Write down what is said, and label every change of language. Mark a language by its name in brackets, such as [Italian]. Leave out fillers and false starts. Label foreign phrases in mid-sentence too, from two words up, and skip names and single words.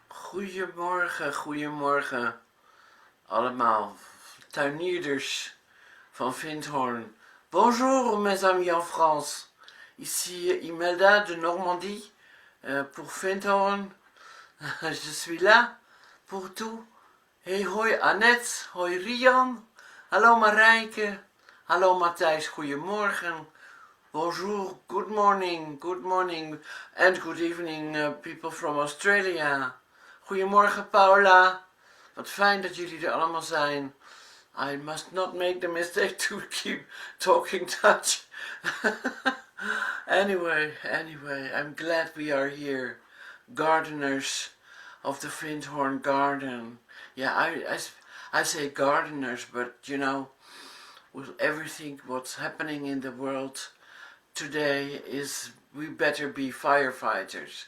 [Dutch] Goedemorgen, goedemorgen allemaal. Tuinierders van Findhorn. [French] Bonjour mes amis en France. Ici Imelda de Normandie pour Findhorn. Je suis là pour tout. [Dutch] Hey, hoi Annette, hoi Rian. Hallo Marijke. Hallo Matthijs, goedemorgen. [English] Bonjour, good morning and good evening people from Australia. [Dutch] Goedemorgen Paula. Wat fijn dat jullie er allemaal zijn. [English] I must not make the mistake to keep talking Dutch. Anyway, I'm glad we are here. Gardeners of the Findhorn garden. Yeah, I say gardeners, but you know, with everything what's happening in the world today is we better be firefighters.